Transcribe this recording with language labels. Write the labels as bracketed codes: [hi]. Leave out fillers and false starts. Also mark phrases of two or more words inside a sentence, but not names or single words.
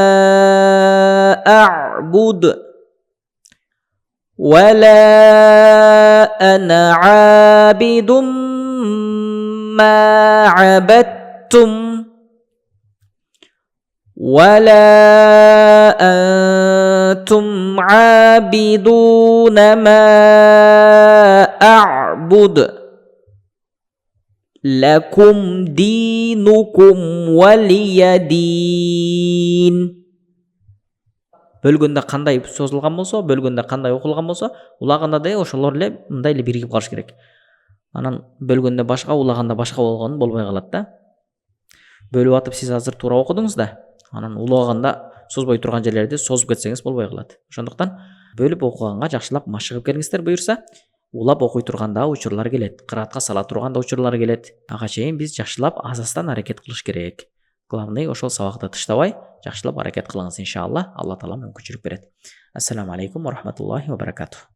[ar] أعبد ولا أنا عابد ما عبدتم ولا أنتم عابدون ما أعبد لكم دينكم ولي دين. [ky] Бөлгөндө кандай созулган болсо, бөлгөндө кандай окулган болсо, улаганда да ошолор эле мындай эле биригип калыш керек. Анан бөлгөндө башка, улаганда башка болгон болбой калат да. Бөлүп атып сиз азыр туура окудуңуз да, анан улаганда созбой турган жерлерди созуп кетсеңиз болбой калат. Ошондуктан бөлүп окуганга жакшылап машыгып келиңиздер буюрса, улап окуй турганда учурлар келет, кыраатка сала турганда учурлар келет. Ага чейин биз жакшылап азастан аракет кылыш керек. Главный ошол сабакты тыштабай, жакшылап аракет кылыңыз иншалла. [ar] الله تعالى [ky] мүмкүнчүлүк берет. [ar] السلام عليكم ورحمة الله وبركاته.